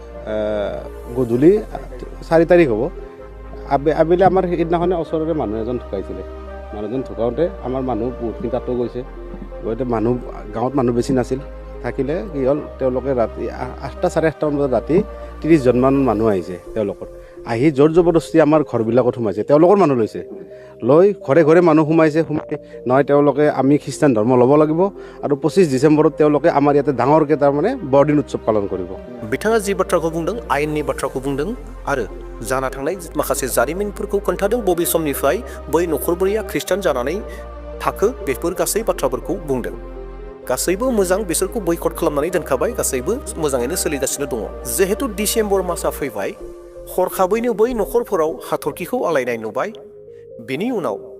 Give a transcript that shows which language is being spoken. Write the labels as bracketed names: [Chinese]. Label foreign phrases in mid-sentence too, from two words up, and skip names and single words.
[Assamese] গধূলি 4 তাৰিখ হ'ব আবেলি আমাৰ সিদিনাখনে ওচৰৰে মানুহ এজন ঢুকাইছিলে মানুহজন ঢুকাওঁতে আমাৰ মানুহ বহুতখিনি তাতো গৈছে গতিকে গাঁৱত মানুহ বেছি নাছিল থাকিলে কি হ'ল তেওঁলোকে ৰাতি 8টা 8:30 বজাত ৰাতি 30জনমান মানুহ আহিছে তেওঁলোকৰ আহি জোৰ জবৰদস্তি আমাৰ ঘৰবিলাকত সোমাইছে তেওঁলোকৰ মানুহ লৈ ঘৰে মানুহ সোমাই নহয় তেওঁলোকে আমি খ্ৰীষ্টান ধৰ্ম ল'ব লাগিব আৰু 25 ডিচেম্বৰত তেওঁলোকে আমাৰ ইয়াতে ডাঙৰকৈ তাৰমানে বৰদিন উৎসৱ পালন কৰিব [Bodo] बिथाङा जि बाथ्राखौ बुंदों आयेननि बाथ्राखौ बुंदों आरो जाना थांनाय माखासे जारिमिनफोरखौ खोन्थादों बबे समनिफ्राय बै नखरब्रैया ख्रिस्टान जानानै थाखो बेफोर गासै बाथ्राफोरखौ बुंदों गासैबो मोजां बिसोरखौ बयकट खालामनानै दोनखाबाय गासैबो मोजाङैनो सोलिगासिनो दङ जिहेतु डिसेम्बर मासआ फैबाय हरखाबैनो बै नखरफोराव हाथरखिखौ आलायनाय नुबाय बेनि उनाव